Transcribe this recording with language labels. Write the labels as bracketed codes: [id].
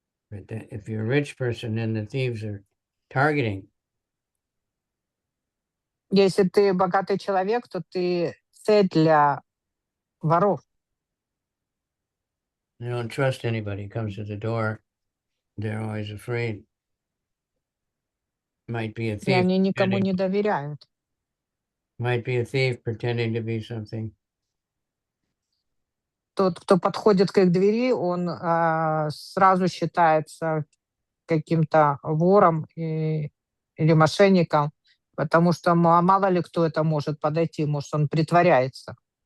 [en] But if you're a rich person, then the thieves are targeting. [ru] Если ты богатый человек, то ты цель для воров. [en] They don't trust anybody. Comes to the door, they're always afraid. Might be a [ru] И [en] thief. [ru] они никому не доверяют. [en] Might be a thief pretending to be something. [ru] Тот, кто подходит к их двери, он сразу считается каким-то вором или мошенником, потому что мало ли кто это может подойти, может, он притворяется.